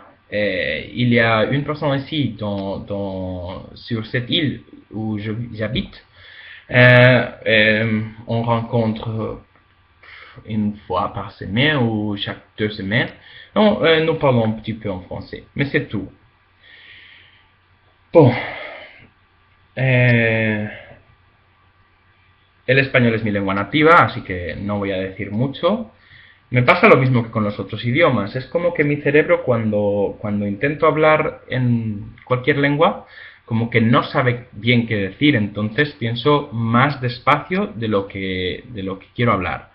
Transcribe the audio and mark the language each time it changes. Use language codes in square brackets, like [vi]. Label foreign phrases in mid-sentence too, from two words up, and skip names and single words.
[fr] Il y a une personne ici sur cette île où j'habite. On rencontre une fois par semaine ou chaque 2 semaines. Nous parlons un petit peu en français, mais c'est tout. Bon, [es] el español es mi lengua nativa, así que no voy a decir mucho. Me pasa lo mismo que con los otros idiomas. Es como que mi cerebro cuando intento hablar en cualquier lengua, como que no sabe bien qué decir, entonces pienso más despacio de lo que quiero hablar.